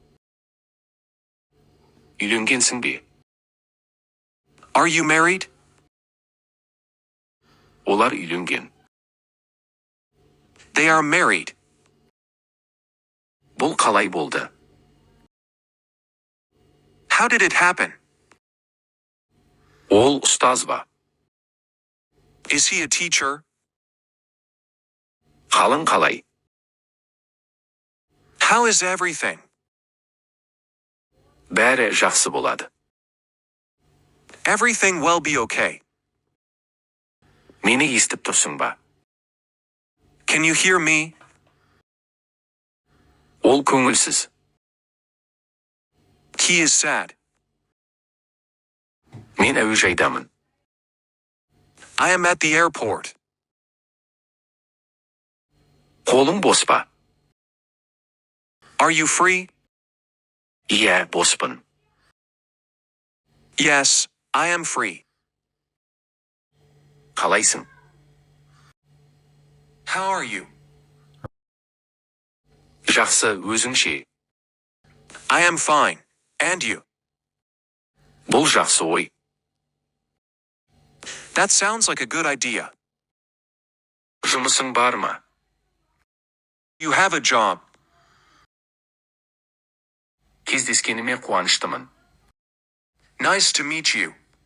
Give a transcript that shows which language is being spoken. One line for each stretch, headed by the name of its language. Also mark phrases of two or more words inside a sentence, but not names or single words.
Kazakh: Үйленгенсің бе?
English: Are you married?
Kazakh: Олар үйленген.
English: They are married.
Kazakh: Бұл қалай болды?
English: How did it happen?
Kazakh: Ол ұстаз ба?
English: Is he a teacher?
Kazakh: Қалың қалай?
English: How is everything?
Kazakh: Бәрі жақсы болады.
English: Everything will be okay.
Kazakh: Мені естіп тұрсың ба?
English: Can you hear me?
Kazakh: Ол көңілсіз.
English: He is sad.
Kazakh: Мен әуежайдамын.
English: I am at the airport.
Kazakh: Қолың бос па?
English: Are you free?
Kazakh: Иә, боспын.
English: Yes, I am free.
Kazakh: Қалайсың?
English: How are you?
Kazakh: Жақсы, өзіңше.
English: I am fine. And you?
Kazakh: Бұл жақсы ой.
English: That sounds like a good idea.
Kazakh: Жұмысың бар ма?
English: You have a job.
Kazakh: Кездескеніме қуаныштымын.
English: Nice to meet you.